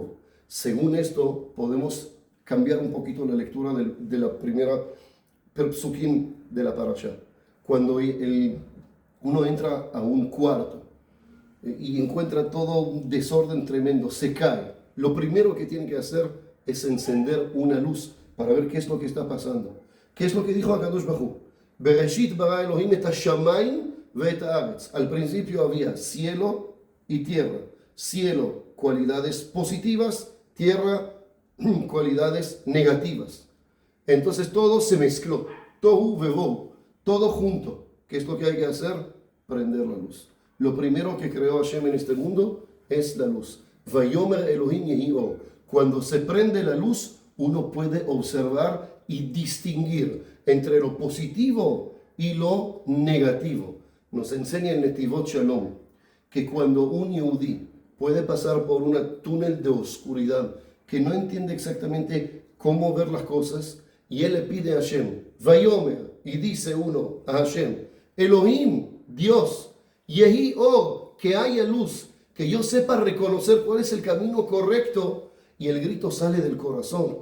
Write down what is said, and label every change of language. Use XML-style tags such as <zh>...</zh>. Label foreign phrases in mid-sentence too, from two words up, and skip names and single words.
<es>Según esto, podemos cambiar un poquito la lectura de la primera psukim de la parasha. Cuando uno entra a un cuarto y encuentra todo un desorden tremendo, se cae. Lo primero que tiene que hacer es encender una luz para ver qué es lo que está pasando. ¿Qué es lo que dijo</es> <he>הקדוש ברוך הוא? בראשית ברא אלהים את השמים ואת הארץ.</he> <es>Al principio había cielo y tierra. Cielo, cualidades positivas; tierra, cualidades negativas. Entonces todo se mezcló.</es> <he>תהו ובהו,</he> <es>todo junto. ¿Qué es lo que hay que hacer? Prender la luz. Lo primero que creó Hashem en este mundo es la luz.</es> <he>ויאמר אלהים יהי אור.</he> <es>Cuando se prende la luz, uno puede observar y distinguir entre lo positivo y lo negativo. Nos enseña el Netivot Shalom que cuando un Yehudí puede pasar por un túnel de oscuridad, que no entiende exactamente cómo ver las cosas, y él le pide a Hashem, Vayomer, y dice uno a Hashem, Elohim, Dios,</es> <he>יהי אור,</he> <es>que haya luz, que yo sepa reconocer cuál es el camino correcto, y el grito sale del corazón.</es>